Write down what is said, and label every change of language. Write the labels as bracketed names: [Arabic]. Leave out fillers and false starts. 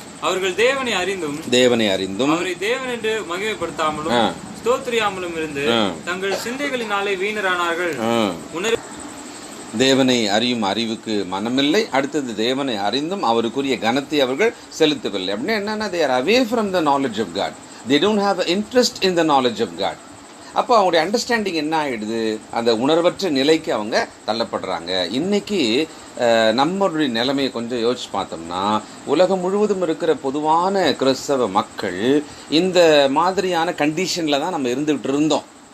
[Tamil] அவர்கள் தேவனை அறிந்தும் அவரை தேவன் என்று மகிமைப்படுத்தாமலும் ஸ்தோத்திரியாமலும் இருந்து தங்கள் சிந்தைகளினாலே வீணரானார்கள். தேவனை அறியும் அறிவுக்கு மனமில்லை. அடுத்தது தேவனை அறிந்தும் அவருக்குரிய கனத்தை அவர்கள் செலுத்தவில்லை. அப்படின்னா என்னன்னா, [English] they are away from the knowledge of God. They don't have an interest in the knowledge of God. [Tamil] அப்போ அவங்களுடைய அண்டர்ஸ்டாண்டிங் என்ன ஆகிடுது? அந்த உணர்வற்ற நிலைக்கு அவங்க தள்ளப்படுறாங்க. இன்னைக்கு நம்மளுடைய நிலைமையை கொஞ்சம் யோசிச்சு பார்த்தோம்னா, உலகம் முழுவதும் இருக்கிற பொதுவான கிறிஸ்தவ மக்கள் இந்த மாதிரியான கண்டிஷனில் தான் நம்ம இருந்துகிட்டு இருந்தோம்.